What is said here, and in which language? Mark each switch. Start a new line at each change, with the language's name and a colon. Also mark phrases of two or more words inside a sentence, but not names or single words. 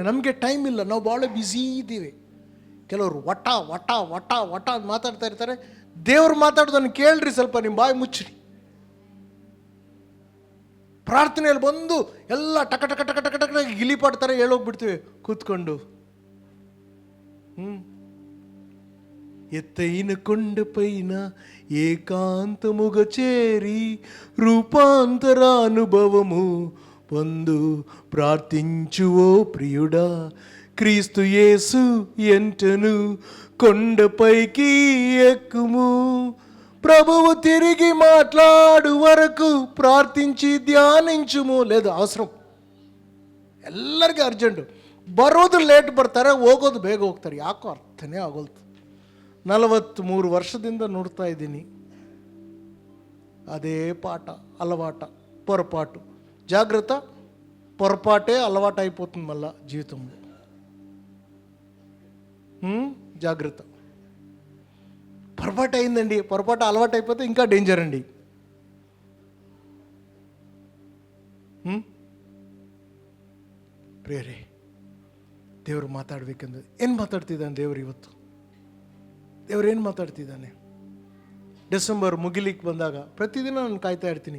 Kannada: ನಮಗೆ ಟೈಮ್ ಇಲ್ಲ, ನಾವು ಭಾಳ ಬ್ಯುಸಿ ಇದ್ದೀವಿ. ಕೆಲವರು ವಟ ವಟ ವಟ ವಟ ಮಾತಾಡ್ತಾ ಇರ್ತಾರೆ. ದೇವರು ಮಾತಾಡೋದನ್ನು ಕೇಳ್ರಿ, ಸ್ವಲ್ಪ ನಿಮ್ಮ ಬಾಯಿ ಮುಚ್ಚ್ರಿ. ಪ್ರಾರ್ಥನೆಯಲ್ಲಿ ಬಂದು ಎಲ್ಲ ಟಕ ಟಕ ಟಕ ಟಕ ಟಕ ಗಿಲಿಪಾಡ್ತಾರೆ, ಹೇಳೋಗ್ಬಿಡ್ತೀವಿ ಕೂತ್ಕೊಂಡು.
Telugu: ఎత్తైన కొండపైన ఏకాంతముగ చేరి రూపాంతర అనుభవము పొందు ప్రార్థించువో ప్రియుడా, క్రీస్తు యేసు ఎంటను కొండపైకి ఎక్కుము, ప్రభువు తిరిగి మాట్లాడు వరకు ప్రార్థించి ధ్యానించుము. లేదు అవసరం,
Kannada: ಎಲ್ಲರಿಗೂ ಅರ್ಜೆಂಟು. ಬರೋದು ಲೇಟ್ ಬರ್ತಾರೆ, ಹೋಗೋದು ಬೇಗ ಹೋಗ್ತಾರೆ. ಯಾಕೋ ಅರ್ಥನೇ ಆಗೋಲ್ತು. 43 ವರ್ಷದಿಂದ ನೋಡ್ತಾ ಇದ್ದೀನಿ ಅದೇ ಪಾಠ,
Telugu: అలవాట, పొరపాటు. జాగ్రత్త, పొరపాటే అలవాటు అయిపోతుంది మళ్ళా జీవితంలో. జాగ్రత్త. పొరపాటు అయిందండి, పొరపాటు అలవాటు అయిపోతే ఇంకా డేంజర్ అండి.
Kannada: ಪ್ರಿಯರೇ, ದೇವರು ಮಾತಾಡಬೇಕೆಂದು ಏನು ಮಾತಾಡ್ತಿದ್ದಾನೆ ದೇವರು ಇವತ್ತು? ದೇವರು ಏನು ಮಾತಾಡ್ತಿದ್ದಾನೆ? ಡಿಸೆಂಬರ್ ಮುಗಿಲಿಕ್ಕೆ ಬಂದಾಗ ಪ್ರತಿದಿನ ನಾನು ಕಾಯ್ತಾ ಇರ್ತೀನಿ.